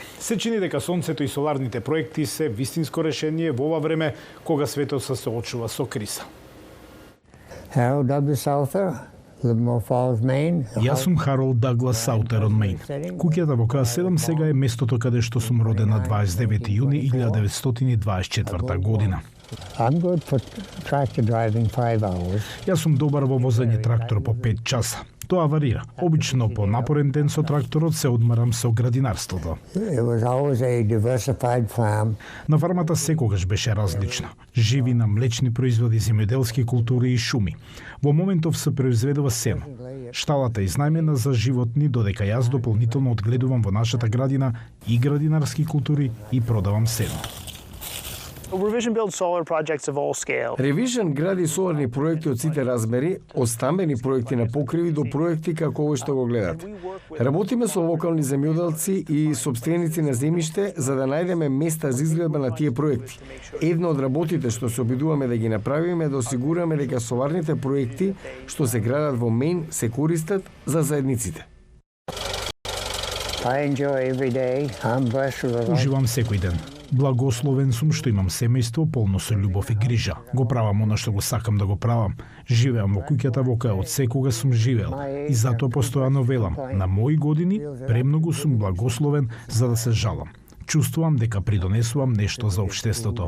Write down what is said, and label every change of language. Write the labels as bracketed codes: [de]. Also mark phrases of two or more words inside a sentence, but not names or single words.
[mk] Се чини дека сонцето и соларните проекти се вистинско решение во ова време кога светот се соочува со криза. Harold W. Souther, Livermore Falls, Maine. Јас сум Харолд Даглас Саутер од Мејн. Куќата во К7 сега е местото каде што сум роден на 29 јуни 1924 година. [en] I'm good for tractor driving 5 hours. [mk] Јас сум добар во возење трактор по 5 часа. Тоа варира. Обично по напорен ден со тракторот се одмарам со градинарството. [en] It was always a diversified farm. [mk] На фармата секогаш беше различна. Живина, млечни производи, земјоделски култури и шуми. Во моментов се произведува сено. Шталата е изнајмена за животни, додека јас дополнително одгледувам во нашата градина и градинарски култури и продавам сено. [en] Revision builds solar projects of all scale. [mk] Revision гради соларни проекти од сите размери, од стамбени проекти на покриви до проекти како овој што го гледате. Работиме со локални земјоделци и сопственици на земјиште за да најдеме места за изградба на тие проекти. Една од работите што се обидуваме да ги направиме е да осигураме дека соларните проекти што се градат во Мејн се користат за заедниците. [en] I enjoy every day. I'm blessed with a life. [mk] Уживам секој ден. Благословен сум што имам семејство полно со љубов и грижа. Го правам она што го сакам да го правам. Живеам во куќата во која од секога сум живеел. И затоа постојано велам, на мои години премногу сум благословен за да се жалам. Чувствувам дека придонесувам нешто за општеството.